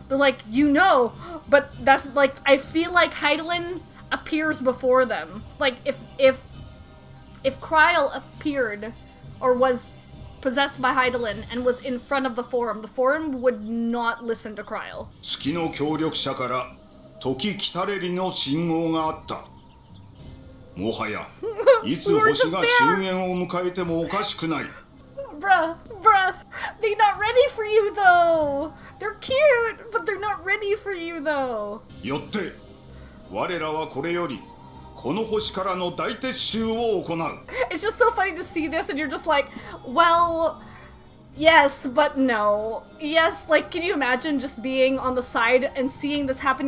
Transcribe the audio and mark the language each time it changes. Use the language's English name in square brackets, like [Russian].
[English] They're like, you know, but that's like, I feel like Heidelin appears before them. Like, if Kryl appeared or was possessed by Heidelin and was in front of the forum would not listen to Kryl. [Japanese] 月の協力者から時来たれりの信号があった。もはやいつ星が終焉を迎えてもおかしくない。 [English] Bruh, they're not ready for you though. They're cute, but they're not ready for you though. [Japanese] よって我らはこれよりこの星からの大撤収を行う。 [English] It's just so funny to see this and you're just like, well, yes, but no. Yes, like, can you imagine just being on the side and seeing this happen?